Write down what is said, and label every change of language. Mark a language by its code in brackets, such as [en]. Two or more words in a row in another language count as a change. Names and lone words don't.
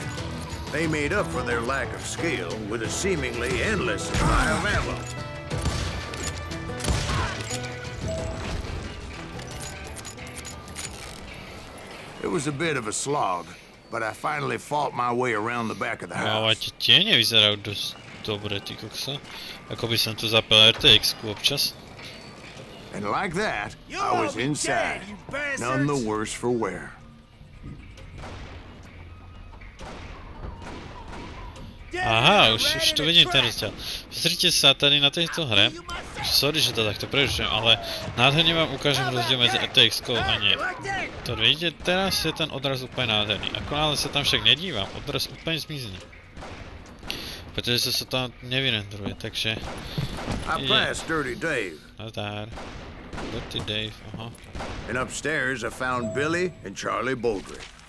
[en] They made up for their lack of skill with a seemingly endless supply of ammo. It was a bit of a slog, but I finally fought my way around the back of the [sk] Ale [en] house. [sk] tie nevyzerajú dosť dobre, ty kokso. Ako by som tu zapel RTX-ku občas. [en] And like that, I was inside, none the worse for wear. [sk] Aha, už tu vidím ten rozdiel. Pozrite sa tady na tejto hre. Sorry, že to takto prerušujem, ale nádherne vám ukážem rozdiel medzi RTX-kou a nie. To vidíte, teraz je ten odraz úplne nádherný. Ako náhle sa tam však nedívam, odraz úplne zmizne. Pretože sa to nevyrendruje, takže... [en] I passed Dirty Dave. [sk] Nazdar. Dirty Dave, aha. [en] And upstairs I found Billy and Charlie Baldry.